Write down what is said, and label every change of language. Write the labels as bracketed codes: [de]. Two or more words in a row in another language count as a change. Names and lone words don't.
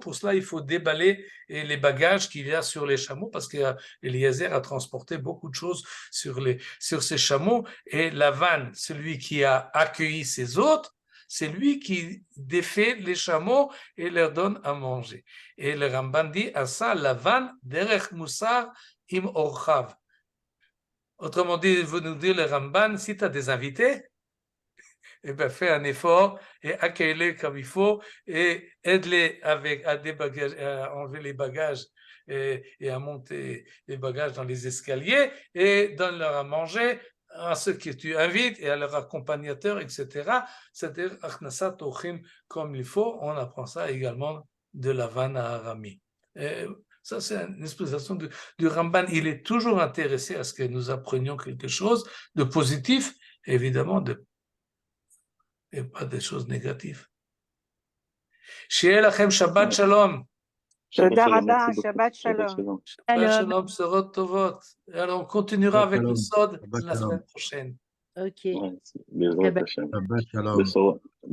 [fr] Pour cela, il faut déballer les bagages qu'il y a sur les chameaux, parce qu'Eliezer a transporté beaucoup de choses sur ces chameaux. Et Lavan, celui qui a accueilli ses hôtes, c'est lui qui défait les chameaux et leur donne à manger. Et le Ramban dit à ça, [he] לבן דרך מוסר עם אורחיו. [fr] Autrement dit, vous nous dit le Ramban, si tu as des invités, eh ben, fais un effort et accueille-les comme il faut et aide-les à enlever les bagages et à monter les bagages dans les escaliers et donne-leur à manger à ceux que tu invites et à leurs accompagnateurs, etc. C'est-à-dire, [he] הכנסת אורחים [fr] comme il faut. On apprend ça également de Lavan à Arami. Ça, c'est une explication du Ramban. Il est toujours intéressé à ce que nous apprenions quelque chose de positif, évidemment, et pas des choses négatives. [he] שיהיה לכם שבת שלום. תודה רבה, שבת שלום. שבת שלום, בשורות טובות. [fr] Alors, on continuera avec le Sod la semaine prochaine. Ok. [he] שבת שלום.